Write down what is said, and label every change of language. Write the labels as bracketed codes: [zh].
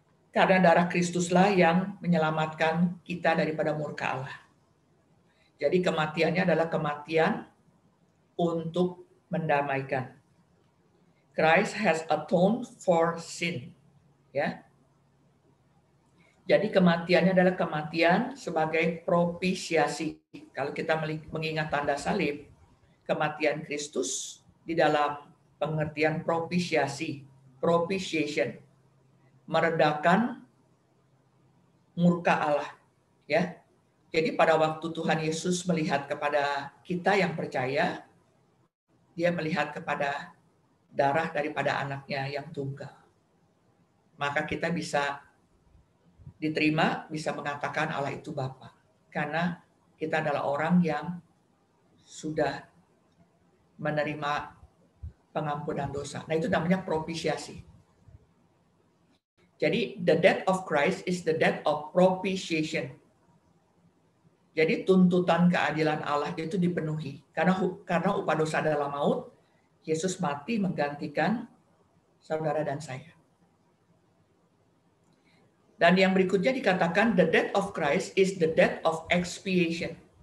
[id] Karena darah Kristuslah yang menyelamatkan kita daripada murka Allah. Jadi kematiannya adalah kematian untuk mendamaikan. [en] Christ has atoned for sin. [id] Ya. Jadi kematiannya adalah kematian sebagai propisiasi. Kalau kita mengingat tanda salib, kematian Kristus di dalam pengertian propisiasi, propitiation, meredakan murka Allah, ya. Jadi pada waktu Tuhan Yesus melihat kepada kita yang percaya, dia melihat kepada darah daripada anaknya yang tunggal. Maka kita bisa diterima, bisa mengatakan Allah itu Bapa, karena kita adalah orang yang sudah menerima pengampunan dosa. Nah, itu namanya propisiasi. [en] Jadi the death of Christ is the death of propitiation. [id] Jadi tuntutan keadilan Allah itu dipenuhi. Karena upah dosa adalah maut, Yesus mati menggantikan saudara dan saya. Dan yang berikutnya dikatakan [en] the death of Christ is the death of expiation.